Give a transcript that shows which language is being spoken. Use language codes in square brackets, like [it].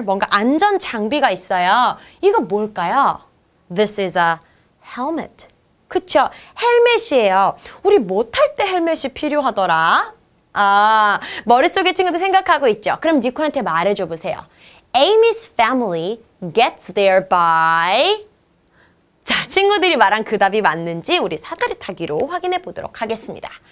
[ko] 뭔가 안전 장비가 있어요. 이거 뭘까요? [en] This is a helmet. [ko] 그쵸? 헬멧이에요. 우리 뭐 탈 때 헬멧이 필요하더라? 아, 머릿속에 친구들 생각하고 있죠? 그럼 니콜한테 말해줘 보세요. [en] Amy's family gets there by... [ko] 자, 친구들이 말한 그 답이 맞는지 우리 사다리 타기로 확인해 보도록 하겠습니다.